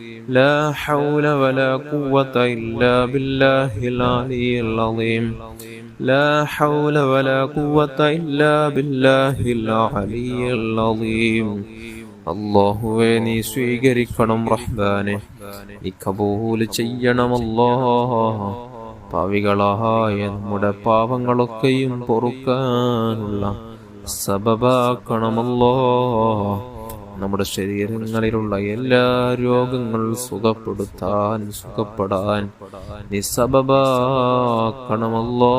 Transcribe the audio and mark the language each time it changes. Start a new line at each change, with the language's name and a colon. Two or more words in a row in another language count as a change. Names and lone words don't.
Arabic: لا حول ولا قوة إلا بالله العلي العظيم لا حول ولا قوة إلا بالله العلي العظيم
Malayalam: അല്ലാഹുവേ നീ സ്വീകരിക്കണം റഹ്മാനെ, നീ കബൂൽ ചെയ്യണം അല്ലാഹ്. പാവികളായ നമ്മുടെ പാവങ്ങളൊക്കെയും പൊറുക്കാനുള്ള സബബാക്കണമല്ലോ. നമ്മുടെ ശരീരങ്ങളിലുള്ള എല്ലാ രോഗങ്ങൾ സുഖപ്പെടാൻ നീ സബബാക്കണമല്ലോ.